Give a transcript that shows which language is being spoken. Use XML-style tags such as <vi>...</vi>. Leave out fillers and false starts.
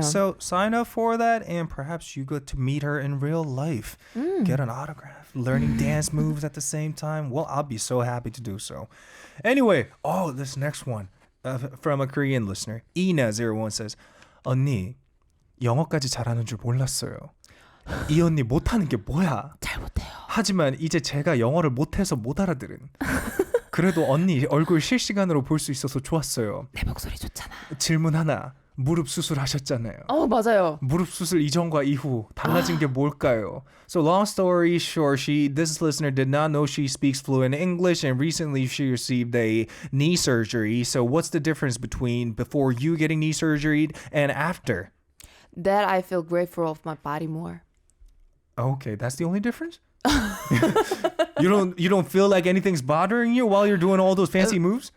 <en>So sign up for that, and perhaps you get to meet her in real life. Get an autograph, learning dance moves at the same time. Well, I'll be so happy to do so. Anyway, this next one from a Korean listener, Ina01 says,</en> <ko>언니, 영어까지 잘하는 줄 몰랐어요. 이 언니 못하는 게 뭐야? 잘 못해요. 하지만 이제 제가 영어를 못해서 못 알아들은. 그래도 언니 얼굴 실시간으로 볼 수 있어서 좋았어요. 내 목소리 좋잖아. 질문 하나. 무릎 수술하셨잖아요. 맞아요. 무릎 수술 이전과 이후 달라진 게 뭘까요?</ko> <en>So long story short, this listener did not know she speaks fluent English, and recently she received a knee surgery. So what's the difference between before you getting knee surgery and after? That I feel grateful of my body more. Okay, that's the only difference? You don't feel like anything's bothering you while you're doing all those fancy moves?</en>